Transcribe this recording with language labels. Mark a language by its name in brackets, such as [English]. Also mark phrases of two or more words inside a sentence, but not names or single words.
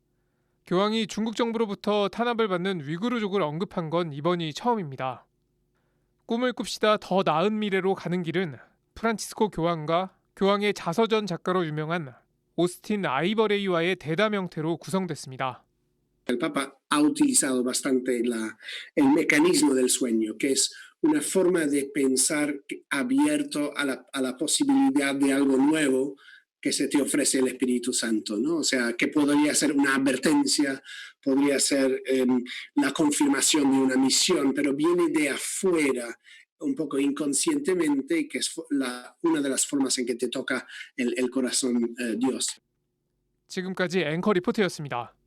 [Korean] 교황이 중국 정부로부터 탄압을 받는 위구르족을 언급한 건 이번이 처음입니다. 꿈을 꿉시다 더 나은 미래로 가는 길은 프란치스코 교황과 교황의 자서전 작가로 유명한 오스틴 아이버레이와의 대담 형태로 구성됐습니다. [Spanish] El Papa ha utilizado bastante el mecanismo del sueño, que es una forma de pensar abierto a la posibilidad de algo nuevo que se te ofrece el Espíritu Santo, ¿no? O sea, que podría ser una advertencia, podría ser la confirmación de una misión, pero viene de afuera, un poco inconscientemente, y que es una de las formas en que te toca el corazón Dios. [Korean] 지금까지 앵커 리포트였습니다.